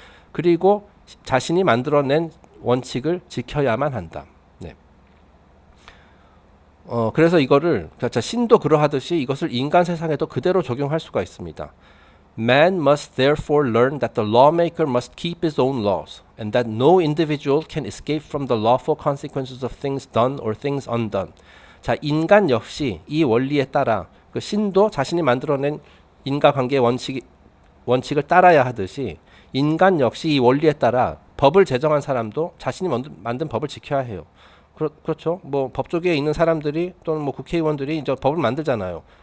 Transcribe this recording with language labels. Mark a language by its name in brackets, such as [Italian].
[Korean] 그리고 자신이 만들어낸 원칙을 지켜야만 한다. 네. 그래서 이거를 신도 그러하듯이 이것을 인간 세상에도 그대로 적용할 수가 있습니다. [English] Man must therefore learn that the lawmaker must keep his own laws, and that no individual can escape from the lawful consequences of things done or things undone. [Korean] 자, 인간 역시 이 원리에 따라 그 신도 자신이 만들어낸 인과관계의 원칙을 따라야 하듯이 인간 역시 이 원리에 따라 법을 제정한 사람도 자신이 만든 법을 지켜야 해요. 그렇죠. 뭐 법조계에 있는 사람들이 또는 뭐 국회의원들이 이제 법을 만들잖아요.